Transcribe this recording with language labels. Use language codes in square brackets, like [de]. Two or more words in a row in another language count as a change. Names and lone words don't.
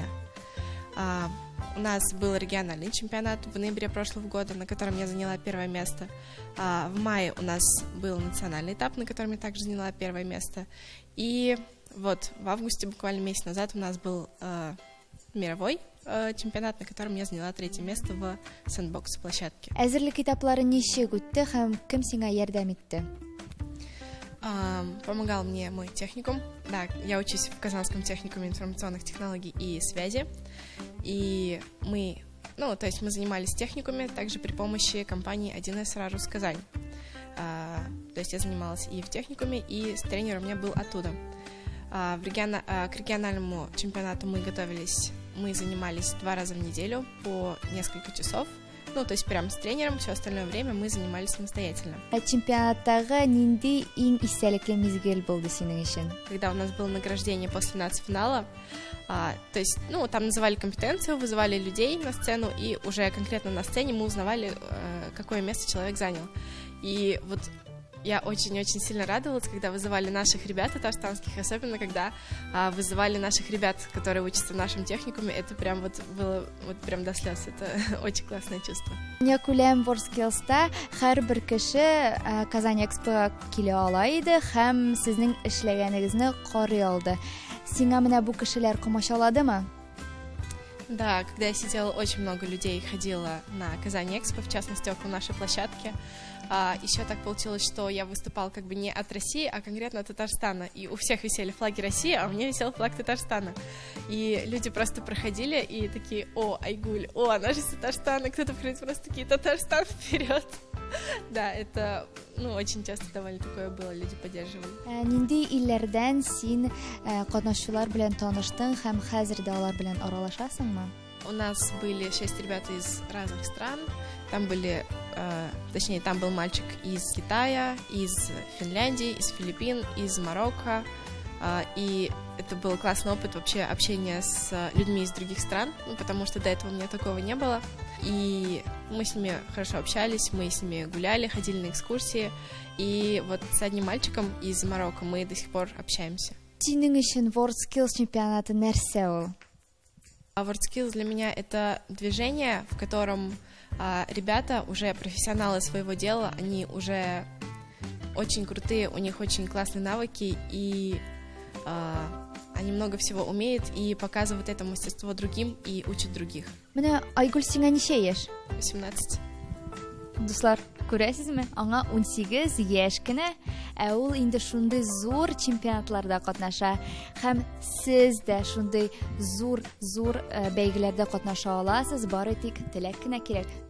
[ru] У нас был региональный чемпионат в ноябре прошлого года, на котором я заняла первое место. В мае у нас был национальный этап, на котором я также заняла первое место. И вот в августе, буквально месяц назад, у нас был мировой чемпионат, на котором я заняла 3-е место в сэндбокс-площадке. [tt] Әзерлек этаплары ничек үтте һәм кем сиңа ярдәм итте? [ru] Помогал мне мой техникум. Да, я учусь в Казанском техникуме информационных технологий и связи. И мы занимались в техникуме также при помощи компании 1С Рарус Казань. То есть я занималась и в техникуме, и тренер у меня был оттуда. К региональному чемпионату мы занимались 2 раза в неделю по несколько часов. То есть прям с тренером, все остальное время мы занимались самостоятельно. [tt] Чемпионаттагы нинди иң истәлекле мизгел булды синең өчен? [ru] Когда у нас было награждение после нацфинала, то есть, там называли компетенцию, вызывали людей на сцену, и уже конкретно на сцене мы узнавали, какое место человек занял. И вот я очень-очень сильно радовалась, когда вызывали наших ребят татарстанских, особенно когда вызывали наших ребят, которые учатся в нашем техникуме. Это прям было прям до слез. Это очень классное чувство. [tt] Някүләм WorldSkills'та һәрбер кеше Казань Экспоға килә ала иде һәм сезнең эшләгәнегезне карый алды. Сиңа менә бу кешеләр комачаладымы? [ru] Да, когда я сидела, очень много людей ходило на Казань Экспо, в частности, около нашей площадки. Еще так получилось, что я выступала как бы не от России, а конкретно от Татарстана. И у всех висели флаги России, а у меня висел флаг Татарстана. И люди просто проходили и такие: о, Айгуль, о, она же из Татарстана. Кто-то приходит просто такие: Татарстан, вперед. Да, это очень часто довольно такое было, люди поддерживали. [tt] Нинди илләрдән син катнашучылар белән таныштың һәм хәзер дә алар белән аралашасыңмы? [ru] У нас были 6 ребят из разных стран. Там был мальчик из Китая, из Финляндии, из Филиппин, из Марокко. И это был классный опыт вообще общения с людьми из других стран, потому что до этого у меня такого не было. И мы с ними хорошо общались, мы с ними гуляли, ходили на экскурсии. И вот с одним мальчиком из Марокко мы до сих пор общаемся. [tt] Синең өчен WorldSkills чемпионаты нәрсә ул? [ru] WorldSkills для меня это движение, в котором ребята уже профессионалы своего дела, они уже очень крутые, у них очень классные навыки, и они много всего умеют и показывают это мастерство другим и учат других. [tt] Менә Айгөл сиңа ничә яшь? 18. Дуслар, күрәсезме? Аңа 18 яшь кенә, ә ул инде шундый зур чемпионатларда катнаша. Һәм сез дә шундый зур бәйгеләрдә катнаша аласыз, бары тик теләк кенә кирәк.